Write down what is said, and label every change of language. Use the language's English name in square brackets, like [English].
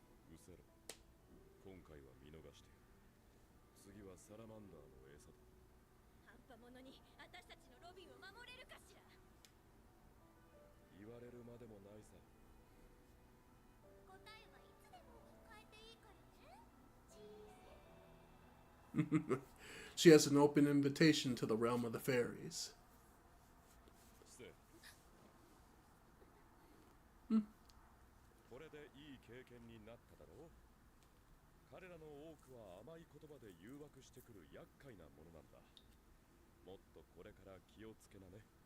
[Japanese] うせろ、今回は見逃してやる。次はサラマンダーの餌だ。半端者に私たちのロビンを守れるかしら？言われるまでもないさ。答えはいつでも変えていいからね。 [English] She has an open invitation to the realm of the fairies. [Japanese] せこれでいい経験になっただろう。彼らの多くは甘い言葉で誘惑してくる厄介なものなんだ。もっとこれから気をつけなね。